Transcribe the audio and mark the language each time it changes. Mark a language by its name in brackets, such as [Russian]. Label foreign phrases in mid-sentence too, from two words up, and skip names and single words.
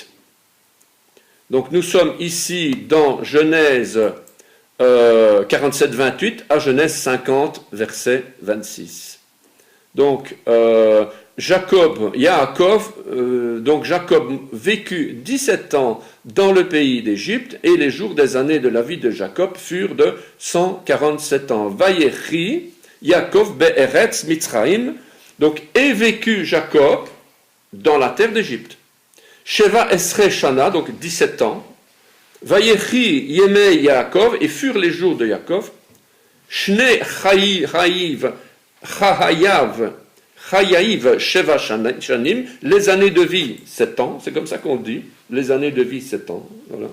[French] Donc nous sommes ici dans Genèse 47, 28 à Genèse 50, verset 26. Donc, Jacob vécut 17 ans dans le pays d'Égypte, et les jours des années de la vie de Jacob furent de 147 ans. [Hebrew] ויחי יעקב בארץ מצרים, [French] donc, et vécut Jacob dans la terre d'Égypte. [Hebrew] שבע עשרה שנה, [French] donc 17 ans. [Hebrew] ויהיו ימי יעקב, [French] et furent les jours de Yaakov. [Hebrew] שני חייו שבע שנים, [French] les années de vie 7 ans, c'est comme ça qu'on dit, les années de vie 7 ans. Voilà.